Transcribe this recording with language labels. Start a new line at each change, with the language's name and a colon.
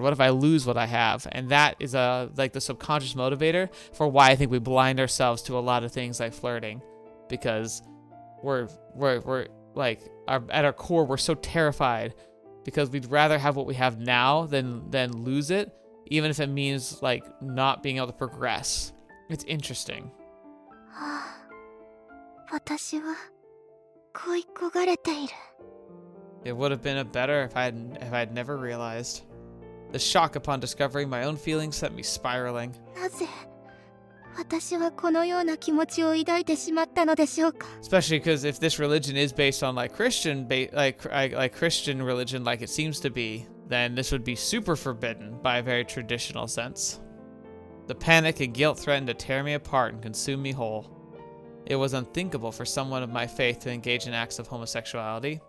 English: What if I lose what I have? And that is like the subconscious motivator for why I think we blind ourselves to a lot of things like flirting, because we're like, at our core, we're so terrified because we'd rather have what we have now than lose it, even if it means, like, not being able to progress. It's interesting.
Japanese: 私は恋焦がれている。
English: It would have been better if I had never realized. The shock upon discovering my own feelings sent me spiraling.
Japanese: なぜ私はこのような気持ちを抱いてしまったのでしょうか。
English: Especially because if this religion is based on like Christian religion, like it seems to be, then this would be super forbidden by a very traditional sense. The panic and guilt threatened to tear me apart and consume me whole. It was unthinkable for someone of my faith to engage in acts of homosexuality.